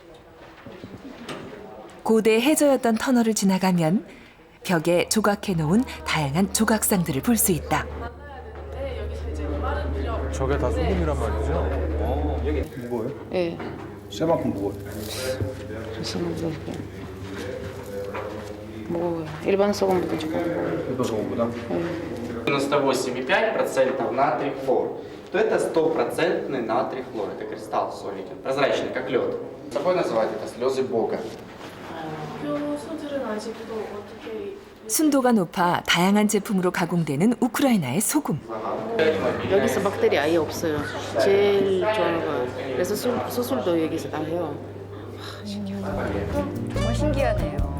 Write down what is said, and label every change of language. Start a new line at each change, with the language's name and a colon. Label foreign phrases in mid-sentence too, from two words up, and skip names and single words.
Korean: 고대 해저였던 터널을 지나가면 벽에 조각해 놓은 다양한 조각상들을 볼 수 있다. 저게 다 소금이란 말이죠? 여기 무거워요? 예. 쇠만큼 무거워요. 뭐 일반 소금보다 조금. 일반 소금보다?
Russian: 98% натрий хлор, то это стопроцентный натрий хлор. Это кристалл соли, прозрачный, как лед. Собой называют это слезы Бога.
Korean: 교수들은 아직도 어떻게 순도가 높아 다양한 제품으로 가공되는 우크라이나의 소금. 여기서 박테리 아예 없어요. 제일 좋은 거. 그래서 수술도 여기서 다 해요. 정말 신기하네요.